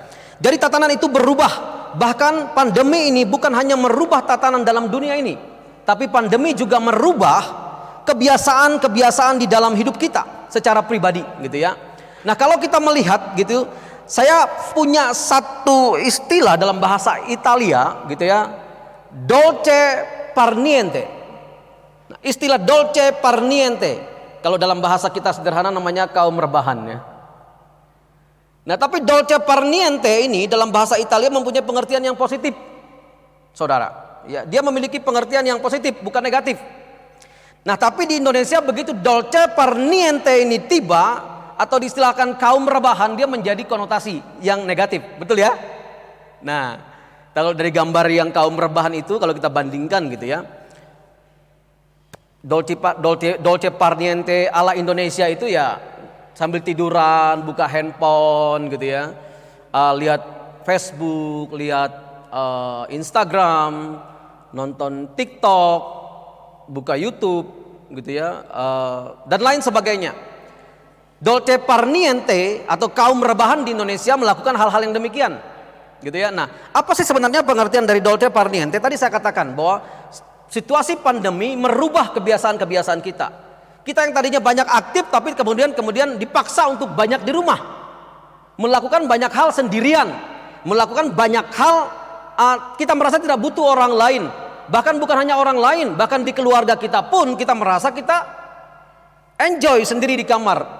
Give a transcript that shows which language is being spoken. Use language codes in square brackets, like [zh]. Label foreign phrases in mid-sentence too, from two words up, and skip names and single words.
[id] Jadi tatanan itu berubah. Bahkan pandemi ini bukan hanya merubah tatanan dalam dunia ini, tapi pandemi juga merubah kebiasaan-kebiasaan di dalam hidup kita secara pribadi, gitu ya. Nah, kalau kita melihat gitu, saya punya satu istilah dalam bahasa Italia, gitu ya, [it] dolce far niente. [id] Nah, istilah [it] dolce far niente, [id] kalau dalam bahasa kita sederhana namanya kaum rebahan, ya. Nah, tapi [it] dolce far niente [id] ini dalam bahasa Italia mempunyai pengertian yang positif, saudara. Ya, dia memiliki pengertian yang positif, bukan negatif. Nah, tapi di Indonesia begitu [it] dolce far niente [id] ini tiba, atau diistilahkan kaum rebahan, dia menjadi konotasi yang negatif, betul ya? Nah, kalau dari gambar yang kaum rebahan itu, kalau kita bandingkan gitu ya, [it] dolce far niente [id] ala Indonesia itu ya sambil tiduran, buka handphone gitu ya, lihat Facebook, lihat Instagram, nonton TikTok, buka YouTube gitu ya, dan lain sebagainya. [it] Dolce far niente [id] atau kaum rebahan di Indonesia melakukan hal-hal yang demikian, gitu ya. Nah, apa sih sebenarnya pengertian dari [it] dolce far niente? [id] Tadi saya katakan bahwa situasi pandemi merubah kebiasaan-kebiasaan kita. Kita yang tadinya banyak aktif, tapi kemudian dipaksa untuk banyak di rumah, melakukan banyak hal sendirian, melakukan banyak hal. Kita merasa tidak butuh orang lain. Bahkan bukan hanya orang lain, bahkan di keluarga kita pun kita merasa kita enjoy sendiri di kamar.